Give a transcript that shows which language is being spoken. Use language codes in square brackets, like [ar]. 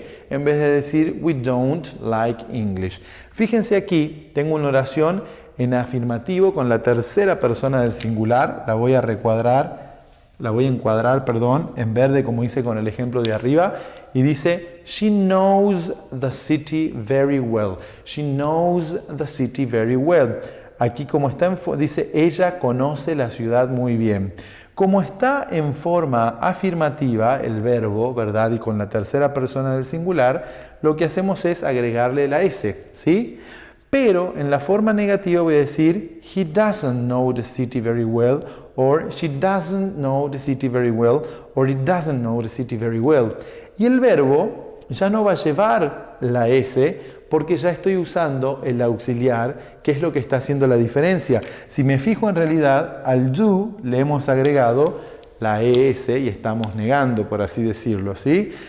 [es] En vez de decir, [en] we don't like English. [es] Fíjense aquí, tengo una oración en afirmativo con la tercera persona del singular, la voy a encuadrar, en verde como hice con el ejemplo de arriba, y dice, [en] she knows the city very well. She knows the city very well. [es] Aquí como está dice, ella conoce la ciudad muy bien. Como está en forma afirmativa el verbo, ¿verdad? Y con la tercera persona del singular, lo que hacemos es agregarle la S, ¿sí? Pero en la forma negativa voy a decir, [en] he doesn't know the city very well, or she doesn't know the city very well, or he doesn't know the city very well. [es] Y el verbo ya no va a llevar la S porque ya estoy usando el auxiliar, que es lo que está haciendo la diferencia. Si me fijo en realidad, al do le hemos agregado la ES y estamos negando, por así decirlo, ¿sí?